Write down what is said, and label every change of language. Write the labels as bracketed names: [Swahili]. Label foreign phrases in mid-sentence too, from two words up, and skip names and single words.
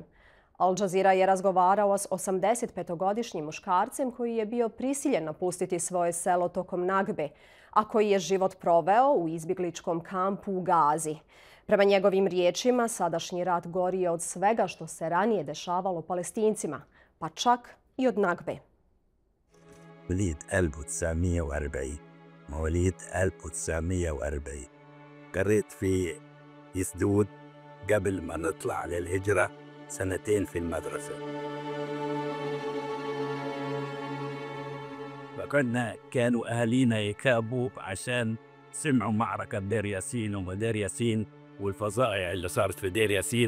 [Bosnian] Al Jazeera je razgovarao s 85-godišnjim muškarcem koji je bio prisiljen napustiti svoje selo tokom Nakbe, a koji je život proveo u izbjegličkom kampu u Gazi. Prema njegovim riječima, sadašnji rat gori je od svega što se ranije dešavalo Palestincima, pa čak i od Nakbe. [Arabic] وليد 1940 مواليد 1940 قريت في يسدود قبل ما نطلع للهجرة سنتين في المدرسة. كانوا أهالينا يكابوا عشان سمعوا معركة دير ياسين ودير ياسين والفظائع اللي صارت في دير ياسين.